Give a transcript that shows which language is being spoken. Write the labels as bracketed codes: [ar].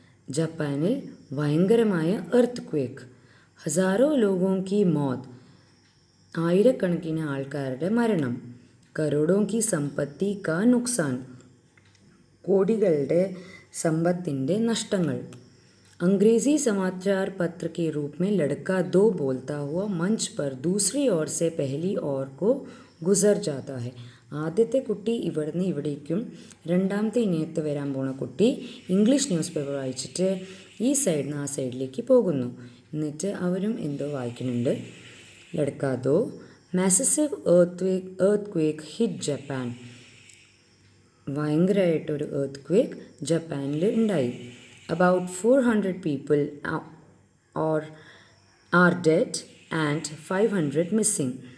[ml] ജപ്പാനിൽ ഭയങ്കരമായ earth quake. [hi] ഹസാരോ ലോഗോं की मौत. [ml] ആയിരക്കണക്കിന് ആൾക്കാരുടെ മരണം. [hi] കരോടോं की संपत्ति का नुकसान. [ml] കോടികളുടെ സമ്പത്തിൻ്റെ നഷ്ടങ്ങൾ. [hi] अंग्रेज़ी समाचार पत्र के रूप में लड़का दो बोलता हुआ मंच पर दूसरी ओर से पहली ओर को गुजर जाता है. [ml] ആദ്യത്തെ കുട്ടി ഇവിടുന്ന് ഇവിടേക്കും, രണ്ടാമത്തെ ഇനിയത്ത് വരാൻ പോണ കുട്ടി ഇംഗ്ലീഷ് ന്യൂസ് പേപ്പർ വായിച്ചിട്ട് ഈ സൈഡിൽ നിന്ന് ആ സൈഡിലേക്ക് പോകുന്നു. എന്നിട്ട് അവരും എന്തോ വായിക്കുന്നുണ്ട്. [hi] ലഡ്ക ദോ [en] Massive earthquake hit Japan. [ml] ഭയങ്കരമായിട്ടൊരു earth quake ജപ്പാനിൽ ഉണ്ടായി. [en] About 400 people are dead and 500 missing.